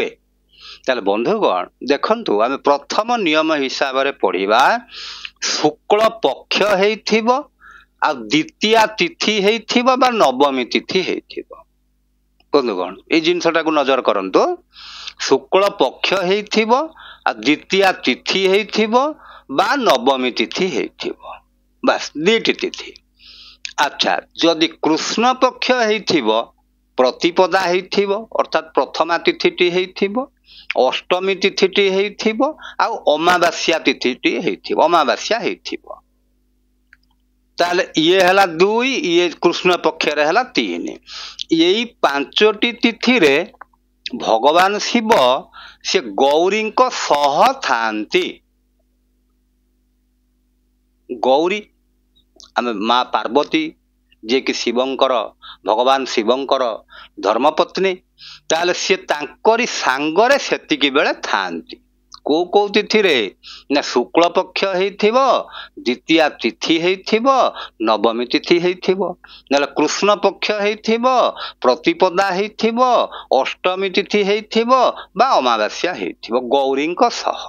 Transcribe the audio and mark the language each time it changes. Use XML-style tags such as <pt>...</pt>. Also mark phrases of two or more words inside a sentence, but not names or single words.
<or>ତାହାଲେ ବନ୍ଧୁଗଣ ଦେଖନ୍ତୁ ଆମେ ପ୍ରଥମ ନିୟମ ହିସାବ ରେ ପଢ଼ିବା ଶୁକ୍ଳ ପକ୍ଷ ହୋଇଥିବ ଆଉ ଦ୍ୱିତୀୟ ତିଥି ହୋଇଥିବ ବା ନବମୀ ତିଥି ହୋଇଥିବ। ବନ୍ଧୁଗଣ ଏ ଜିନିଷଟା କୁ ନଜର କରନ୍ତୁ ଶୁକ୍ଳ ପକ୍ଷ ହୋଇଥିବ ଆଉ ଦ୍ୱିତୀୟ ତିଥି ହୋଇଥିବ ବା ନବମୀ ତିଥି ହୋଇଥିବ, ବସ ଦୁଇଟି ତିଥି। ଅଚ୍ଛା ଯଦି କୃଷ୍ଣ ପକ୍ଷ ହୋଇଥିବ ପ୍ରତିପଦା ହୋଇଥିବ ଅର୍ଥାତ ପ୍ରଥମା ତିଥିଟି ହୋଇଥିବ, ଅଷ୍ଟମୀ ତିଥିଟି ହୋଇଥିବ ଆଉ ଅମାବାସ୍ୟା ତିଥିଟି ହୋଇଥିବ, ଅମାବାସ୍ୟା ହୋଇଥିବ। ତାହାଲେ ଏ ହେଲା 2 ଏ କୃଷ୍ଣ ପକ୍ଷ ରେ ହେଲା 3। ଏହି 5ଟି ତିଥି ରେ ଭଗବାନ ଶିବ ସେ ଗୌରୀ କୁ ସହ ଥାଆନ୍ତି। ଗୌରୀ ଆମେ ମା ପାର୍ବତୀ ଯେ କି ଶିବଙ୍କର ଭଗବାନ ଶିବଙ୍କର ଧର୍ମପତ୍ନୀ ତାହାଲେ ସେ ତାଙ୍କରି ସଙ୍ଗରେ ସେତିକି ବେଳେ ଥାଆନ୍ତି। କେଉଁ କେଉଁ ତିଥି ରେ ନା ଶୁକ୍ଳ ପକ୍ଷ ହୋଇଥିବ, ଦ୍ୱିତୀୟ ତିଥି ହୋଇଥିବ, ନବମୀ ତିଥି ହୋଇଥିବ, ନା କୃଷ୍ଣ ପକ୍ଷ ହୋଇଥିବ, ପ୍ରତିପଦା ହୋଇଥିବ, ଅଷ୍ଟମୀ ତିଥି ହୋଇଥିବ ବା ଅମାବାସ୍ୟା ହୋଇଥିବ ଗୌରୀଙ୍କ ସହ।</or>